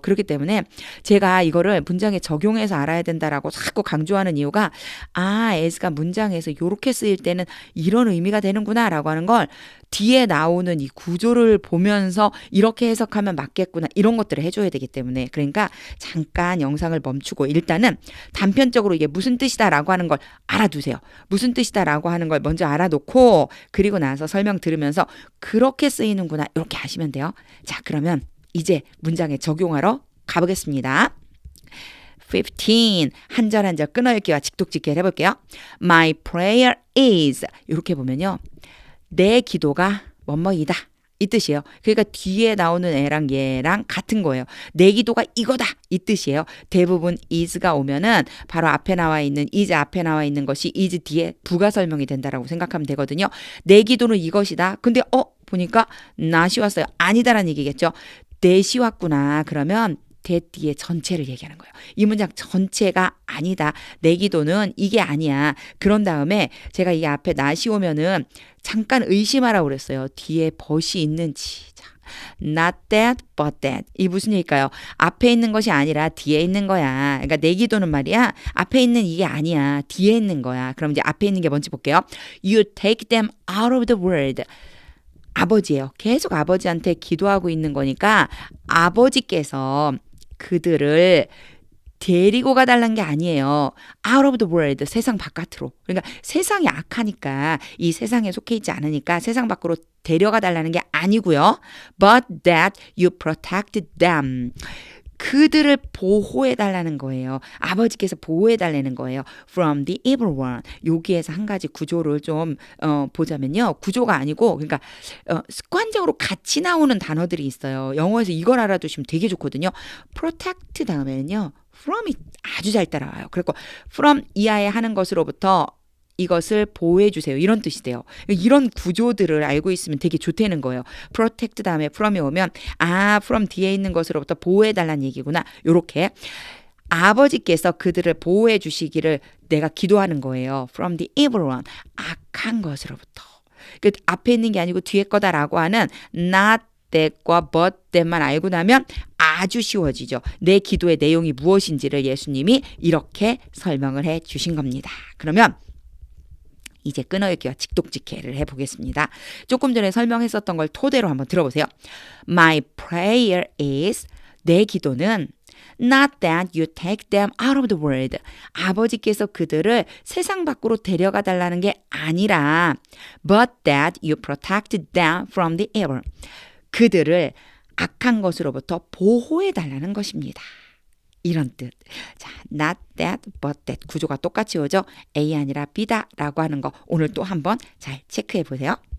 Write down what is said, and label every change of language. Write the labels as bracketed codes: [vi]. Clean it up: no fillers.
[ko] 그렇기 때문에 제가 이거를 문장에 적용해서 알아야 된다라고 자꾸 강조하는 이유가 as가 문장에서 이렇게 쓰일 때는 이런 의미가 되는구나 라고 하는 걸 뒤에 나오는 이 구조를 보면서 이렇게 해석하면 맞겠구나 이런 것들을 해줘야 되기 때문에 그러니까 잠깐 영상을 멈추고 일단은 단편적으로 이게 무슨 뜻이다라고 하는 걸 알아두세요. 무슨 뜻이다라고 하는 걸 먼저 알아놓고 그리고 나서 설명 들으면서 그렇게 쓰이는구나 이렇게 하시면 돼요. 자, 그러면 이제 문장에 적용하러 가보겠습니다. 15 한 절 한 절 끊어읽기와 직독직결 해볼게요. [en] My prayer is [ko] 이렇게 보면요. 내 기도가 뭐뭐이다 이 뜻이에요. 그러니까 뒤에 나오는 애랑 얘랑 같은 거예요. 내 기도가 이거다 이 뜻이에요. 대부분 is가 오면은 바로 앞에 나와 있는 is 앞에 나와 있는 것이 is 뒤에 부가 설명이 된다라고 생각하면 되거든요. 내 기도는 이것이다. 근데 보니까 not이 왔어요. 아니다라는 얘기겠죠. that이 왔구나. 그러면 that 뒤에 전체를 얘기하는 거예요. 이 문장 전체가 아니다. 내 기도는 이게 아니야. 그런 다음에 제가 이 앞에 not이 오면은 잠깐 의심하라고 그랬어요. 뒤에 but이 있는지. [en] Not that, but that. [ko] 이 무슨 얘기일까요? 앞에 있는 것이 아니라 뒤에 있는 거야. 그러니까 내 기도는 말이야. 앞에 있는 이게 아니야. 뒤에 있는 거야. 그럼 이제 앞에 있는 게 뭔지 볼게요. [en] You take them out of the world. [ko] 아버지예요. 계속 아버지한테 기도하고 있는 거니까 아버지께서 그들을 데리고 가달라는 게 아니에요. [en] Out of the world, [ko] 세상 바깥으로. 그러니까 세상이 악하니까 이 세상에 속해 있지 않으니까 세상 밖으로 데려가 달라는 게 아니고요. [en] But that you protect them. [ko] 그들을 보호해 달라는 거예요. 아버지께서 보호해 달라는 거예요. [en] From the evil one. [ko] 여기에서 한 가지 구조를 좀 보자면요. 구조가 아니고 그러니까 습관적으로 같이 나오는 단어들이 있어요. 영어에서 이걸 알아두시면 되게 좋거든요. protect 다음에는요. from이 아주 잘 따라와요. 그리고 from 이하에 하는 것으로부터 이것을 보호해 주세요. 이런 뜻이 돼요. 이런 구조들을 알고 있으면 되게 좋다는 거예요. protect 다음에 from이 오면 from 뒤에 있는 것으로부터 보호해 달라는 얘기구나. 요렇게 아버지께서 그들을 보호해 주시기를 내가 기도하는 거예요. [en] from the evil one. [ko] 악한 것으로부터. 그 앞에 있는 게 아니고 뒤에 거다라고 하는 not that과 but that만 알고 나면 아주 쉬워지죠. 내 기도의 내용이 무엇인지를 예수님이 이렇게 설명을 해 주신 겁니다. 그러면 이제 끊어읽기와 직독직해를 해보겠습니다. 조금 전에 설명했었던 걸 토대로 한번 들어보세요. [en] My prayer is [ko] 내 기도는 [en] not that you take them out of the world. [ko] 아버지께서 그들을 세상 밖으로 데려가 달라는 게 아니라 [en] but that you protect them from the evil. [ko] 그들을 악한 것으로부터 보호해 달라는 것입니다. 이런 뜻. 자, not that, but that 구조가 똑같이 오죠. A 아니라 B다 라고 하는 거 오늘 또 한번 잘 체크해 보세요.